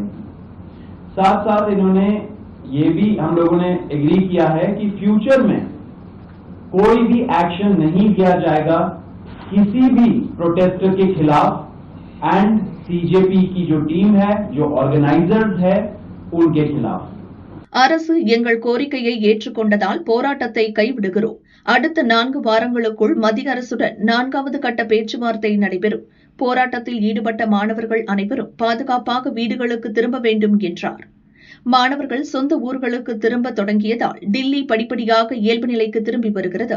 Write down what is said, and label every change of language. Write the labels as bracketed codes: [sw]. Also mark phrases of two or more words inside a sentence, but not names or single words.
[hi] साथ साथ इन्होंने ये भी हम लोगों ने एग्री किया है कि फ्यूचर में कोई भी एक्शन नहीं लिया जाएगा किसी भी प्रोटेस्टर के खिलाफ. एंड सीजेपी की जो टीम है, जो ऑर्गेनाइजर्स है, उनके खिलाफ. [ta] அரசு எங்கள் கோரிக்கையை ஏற்றுக்கொண்டதால் போராட்டத்தை கைவிடுகிறோம். அடுத்த 4 வாரங்களுக்குள் மத்திய அரசுடன் 4வது கட்ட பேச்சுவார்த்தை நடைபெறும். போராட்டத்தில் ஈடுபட்ட மாணவர்கள் அனைவரும் பாதுகாப்பாக வீடுகளுக்கு திரும்ப வேண்டும் என்றார். மாணவர்கள் சொந்த ஊர்களுக்கு திரும்ப தொடங்கியதால் டில்லி படிப்படியாக இயல்பு நிலைக்கு திரும்பி வருகிறது.